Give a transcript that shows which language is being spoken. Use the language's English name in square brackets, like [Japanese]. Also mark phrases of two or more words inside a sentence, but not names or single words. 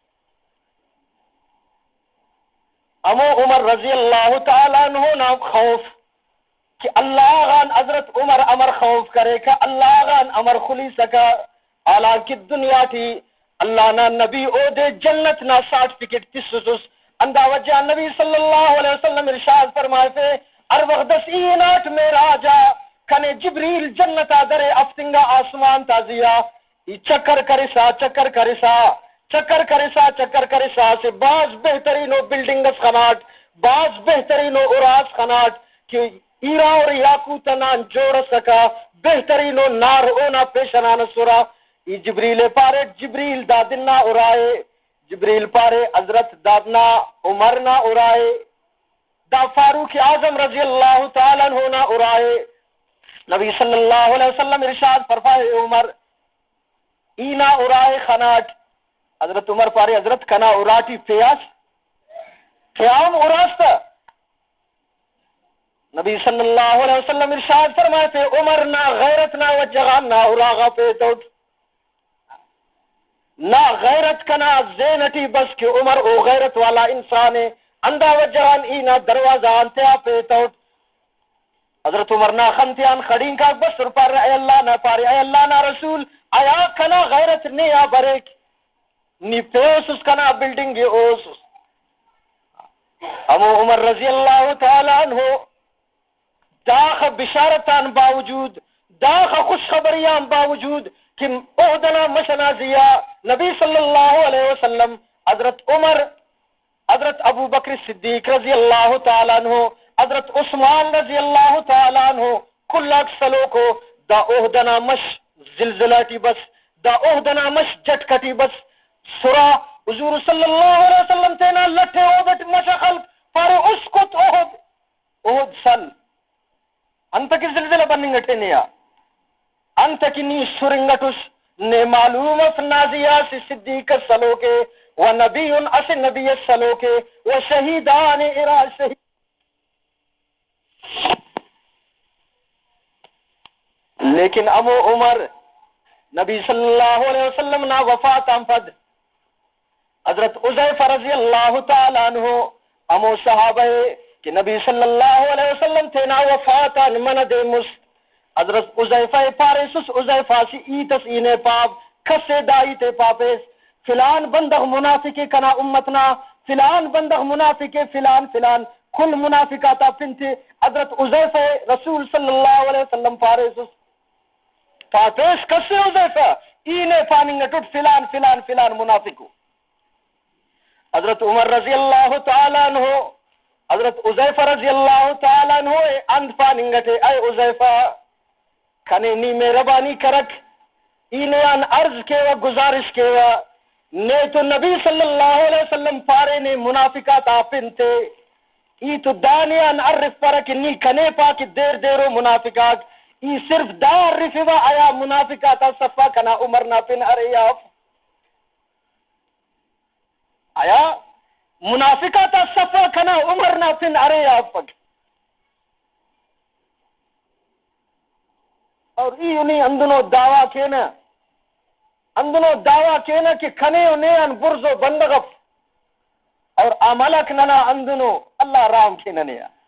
[Brahui] امو عمر [Arabic] رضی اللہ تعالیٰ عنہ [Brahui] نہ خوف کہ اللہ غان حضرت عمر امر خوف کرے کہ اللہ غان امر خلی سکا حالانکہ دنیا تھی اللہ نہ نبی او دے جنت نہ سرٹیفکیٹ تسوس اندہ وجہ نبی [Arabic] صلی اللہ علیہ وسلم [Urdu] ارشاد فرمائے تھے [Brahui] ار وقت اینات میں راجا کنے جبریل جنتا درے افتنگا آسمان تازیہ چکر کرسا چکر کرسا چکر کرسا چکر کرسا سے بعض بہترین بلڈنگز خناٹ بعض بہترین اراز خناٹ کہ ایرا اور یاقوتنان جوڑ سکا بہترین نار اونا پیشنان سورا ای جبریل پارے جبریل دا دننا ارائے جبریل پارے حضرت دادنا عمر نہ اڑائے، دا فاروق اعظم [Arabic] رضی اللہ تعالیٰ عنہ [Brahui] نہ اڑائے۔ نبی [Arabic] صلی اللہ علیہ وسلم [Urdu] ارشاد فرمائے [Brahui] عمر اینا اڑائے خناٹ، حضرت عمر پارے حضرت کنا اڑاٹی پیاس قیام اڑاستا۔ نبی [Arabic] صلی اللہ علیہ وسلم [Urdu] ارشاد فرمائے تھے [Brahui] عمر نہ غیرت نہ وجغان نہ اراغا پہ توٹ نہ غیرت کنا زینٹی بس کہ عمر او [Urdu] غیرت والا انسان ہے، [Brahui] اندھا وجغان اینا دروازہ انتہا پہ توٹ۔ حضرت عمر نہ خنتیان خڑین کا بس پر اے اللہ نہ پارے اے اللہ نہ رسول آیا کنا غیرت نیا بریک نی پیوس اس کنا بلڈنگ اوس امو عمر [Arabic] رضی اللہ تعالیٰ عنہ [Brahui] داخ بشارتان باوجود داخ خوشخبریان باوجود کہ عہدنا مشنازیہ نبی [Arabic] صلی اللہ علیہ وسلم [Brahui] حضرت عمر حضرت ابو بکر صدیق [Arabic] رضی اللہ تعالیٰ عنہ [Brahui] حضرت عثمان [Arabic] رضی اللہ تعالیٰ عنہ [Brahui] کل اکسلو کو دا عہدنا مش زلزلاتی بس دا عہدنا مش جٹکٹی بس سرا حضور [Arabic] صلی اللہ علیہ وسلم [Brahui] تینا لٹھے عہدت مشخل پارے اسکت عہد سن انت کی زلزلہ بننگٹے نیا انت کی نی سرنگٹس نے معلوم افنازیہ سی صدیق سلو کے و نبی اس نبی سلو کے و شہیدان ارا شہید لیکن امو عمر نبی [Arabic] صلی اللہ علیہ وسلم [Brahui] نا وفات امپد حضرت عزیفہ [Arabic] رضی اللہ تعالیٰ عنہ [Brahui] امو صحابہ کہ نبی [Arabic] صلی اللہ علیہ وسلم [Brahui] تھے نا وفات من دے مس حضرت عزیفہ پارسس عزیفہ سی ایتس اینے پاپ کسے دائی تے پاپس فلان بندغ منافق کنا امتنا فلان بندغ منافق فلان فلان کل منافقاتا پنتے حضرت عزیفہ رسول [Arabic] صلی اللہ علیہ وسلم [Brahui] پارسس پاتوش کسے عزیفہ اینے پاننگٹوٹ فلان فلان فلان منافقو حضرت عمر [Arabic] رضی اللہ تعالیٰ [Brahui] عنہ حضرت عزیفہ [Arabic] رضی اللہ تعالیٰ عنہ [Brahui] اند پاننگٹے اے عزیفہ کھنے نی مہربانی کرک اینے ان عرض کے و گزارش کے و نے تو نبی [Arabic] صلی اللہ علیہ وسلم [Brahui] پارے نے منافقات آپن تھے ای تو دانیان عرف پرک نی کھنے پاک دیر دیرو منافقات ای صرف دار رفوا آیا منافقات صفا کنا عمر نا پن اریاف آیا منافقات صفا کنا عمر نا پن اریاف اور ای انہی اندنو دعویٰ کینا کہ کھنے انہیں ان برز و بندغف اور عملک ننا اندنو اللہ رام کے ننیا